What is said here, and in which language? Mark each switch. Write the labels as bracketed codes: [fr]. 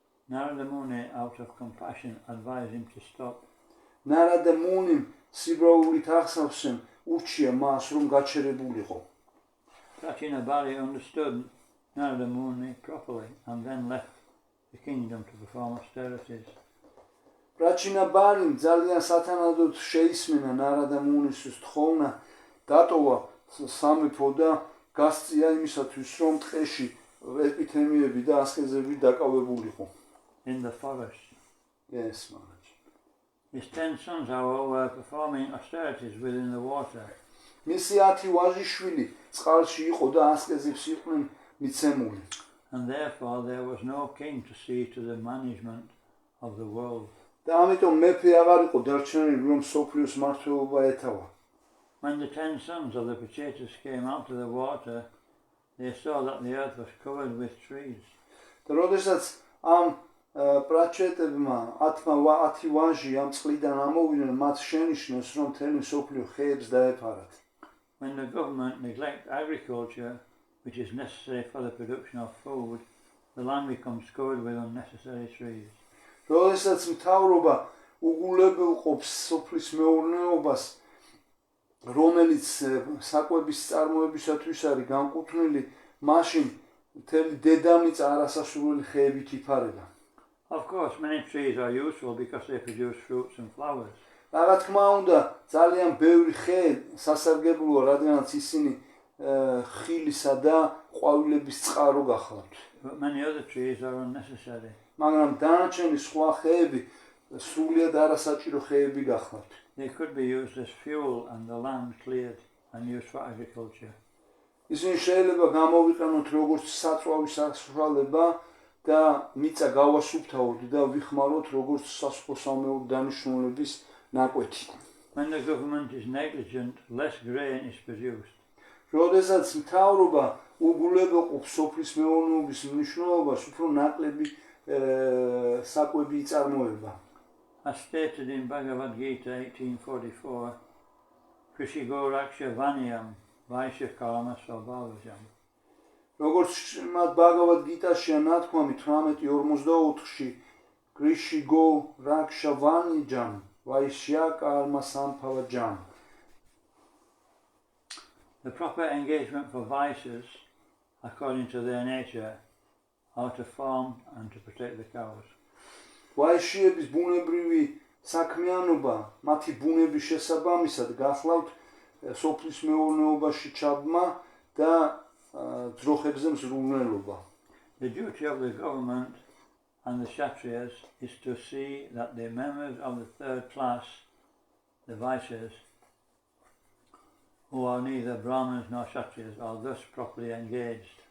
[en] Narada Muni, out of compassion, advised him to stop. [ka] ნარადა მუნიმ სიბრაულით ახსავსემ ურჩია მას რომ გაჩერებულიყო. [en] Prachina Bali understood Narada Muni properly and then left the kingdom to perform austerities. [ka] პრაჩინა ბალიმ ძალიან სათანადოდ შეისმენა ნარადა მუნისთვის თხოვნა დატოვა სამეფო და გასწია იმისათვის რომ ტყეში ეპითემიები და ასკეზები დაკავებულიყო. [en] In the forest. Yes, Maharaj. His 10 sons, however, were performing austerities within the water. [ka] მისი 10 ვაჟიშვილი წყალში იყო და ასკეზებს იყვნენ მიცემული. [en] And therefore there was no king to see to the management of the world. [ka] და ამიტომ მეფე აღარ იყო დარჩენილი რომ სოფლიოს მართლობა ეთავა. [en] When the 10 sons of the Pachetas came out of the water, they saw that the earth was covered with trees. [ka] და როდესაც ამ პრაჩეტებმა 10 ვაჟი ამ წყლიდან ამოვიდნენ, მათ შენიშნეს რომ მთელი სოფლიო ხეებს დაეფარათ. [en] When the government neglects agriculture, which is necessary for the production of food, the land becomes covered with unnecessary trees. [ka] როდესაც მთავრობა უგულებელ ყოფს სოფლის მეურნეობას, რომელიც საკვების წარმოებისათვის არის განკუთვნილი, მაშინ მთელი დედამიწა არასასურველი ხეებით იფარება. [en] Of course, many trees are useful because they produce fruits and flowers. [ka] რა თქმა უნდა, ძალიან ბევრი ხე სასარგებლოა, რადგანაც ისინი ხილისა და ყვავილების წყარო გახლავთ. [en] But many other trees are unnecessary. [ka] მაგრამ დანარჩენი სხვა ხეები სრულიად არასაჭირო ხეები გახლავთ. [en] They could be used as fuel and the land cleared and used for agriculture. [ka] ისინი შეიძლება გამოვიყენოთ როგორც საწვავის საშუალება და მიწა გავასუფთავოთ და ვიხმაროთ როგორც სასოფლო-სამეურნეო დანიშნულების ნაკვეთი. [en] When the government is negligent, less grain is produced. [ka] როდესაც მთავრობა უგულებელ ყოფს სოფლის მეურნეობის მნიშვნელობას, უფრო ნაკლები საკვები იწარმოება. [en] As stated in Bhagavad Gita 1844, [sa] Krishigo Raksha Vanyam Vaishya Karma Svabhavajam. [ka] როგორც მათ ბაგავად გიტაშია ნათქვამი 18:44-ში [sa] კრიშიგო რაქშავანიჯამ ვაიშია კარმა სამფავაჯამ. [en] The proper engagement for vices, according to their nature, are to farm and to protect the cows. [ka] ვაიშიების ბუნებრივი საქმიანობა, მათი ბუნების შესაბამისად გახლავთ სოფლის მეურნეობაში ჩაბმა და ძროხებზე მზრუნველობა. [en] The duty of the government and the Kshatriyas is to see that the members of the third class, the Vaishyas, who are neither Brahmins nor Kshatriyas, are thus properly engaged.